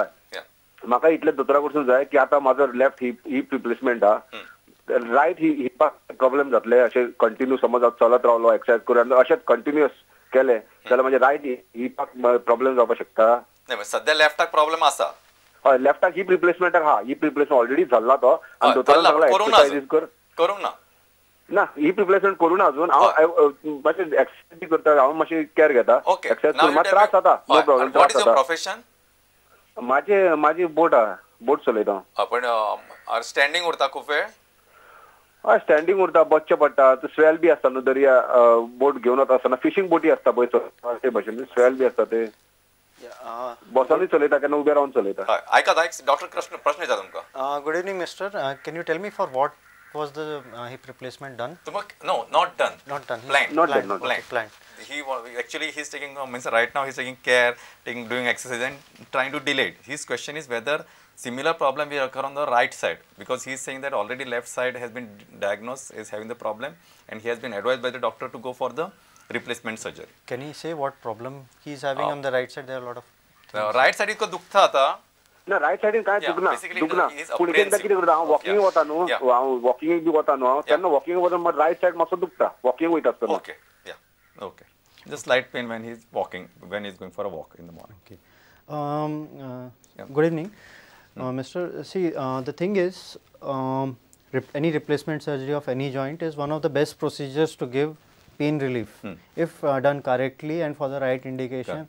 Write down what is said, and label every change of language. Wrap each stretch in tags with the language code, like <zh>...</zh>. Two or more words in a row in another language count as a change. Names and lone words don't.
<kok>म्हाका इतले दोतोरा कडसून जाय की आतां म्हाजो</kok> <en>left hip replacement</en> <kok>रायट हिपाक प्रॉब्लेम जातले अशें कंटिन्यू समज हांव चलत रावलो एक्सरसाइज करून अशेंच कंटिन्युअस केले जाल्यार म्हणजे रायट हिपाक प्रॉब्लेम जावपाक शकता. सध्या लेफ्टाक प्रॉब्लेम आसा. हय, लेफ्टाक हिप रिप्लेसमेंटाक</kok> <en>hip replacement already</en> <kok>जाल्ला तो, आनी दोतोरान सांगला एक्सरसाइजीस कर. करूंक ना</kok> <en>hip replacement</en> <kok>करून अजून हांव मातशें एक्सरसाइज करता, हांव मातशी केअर घेता. एक्सरसाइज करून मात त्रास जाता.</kok> <en>no problem. what is your profession?</en> <kok>माझी बोट चलयता. पण स्टँडिंग उरता खूप वेळ. हय, स्टँडिंग उरता, बसचें पडटा. स्वेल बी आसता न्हू दर्या, बोट घेवन वता आसतना फिशींग बोटी आसता पळय ते भशेन स्वेल बी आसता ते बसांनी चलयता, केन्ना उबे रावन चलयता. ऐका डॉक्टर प्रश्न विचारता तुमकां.</kok> <en>Good evening, mister. Can you tell me for what was the hip replacement done? No, not done. Not done. Planned. He's taking means right now he's taking care, doing exercise and trying to delay it. His question is whether similar problem will occur on the right side, because he is saying that already left side has been diagnosed as having the problem and he has been advised by the doctor to go for the replacement surgery. Can he say what problem he is having on the right side? There are a lot of right side is</en> <kok>दुखता आता. ना राइट साइडीन काय दुखना फुडकेन कितें करता हांव वॉकिंग वता न्हू, हांव वॉकिंग बी वता न्हू, तेन्ना वॉकिंग वता मात</kok> <en>right side</en> <kok>मातसो दुखता वॉकिंग वयता आसतना.</kok> <en>Okay. Just slight pain when he is walking, when he is going for a walk in the morning. Okay. Good evening, Mr. See, the thing is, any replacement surgery of any joint is one of the best procedures to give pain relief if done correctly and for the right indication.</en>